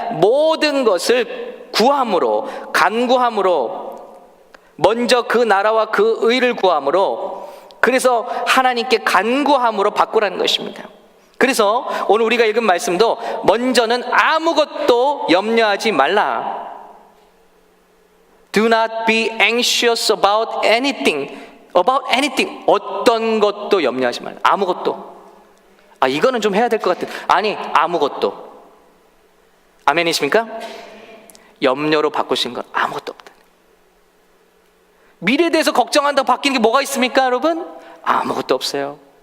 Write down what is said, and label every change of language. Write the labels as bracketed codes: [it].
[ko] 모든 것을 구함으로, 간구함으로, 먼저 그 나라와 그 의를 구함으로, 그래서 하나님께 간구함으로 바꾸라는 것입니다. 그래서 오늘 우리가 읽은 말씀도 먼저는 아무것도 염려하지 말라. [en] Do not be anxious about anything. [ko] 어떤 것도 염려하지 말라. 아무것도. 이거는 좀 해야 될 것 같은. 아니, 아무것도. 아멘이십니까? 염려로 바꾸신 건 아무것도 없다. 미래에 대해서 걱정한다고 바뀌는 게 뭐가 있습니까, 여러분? 아무것도 없어요.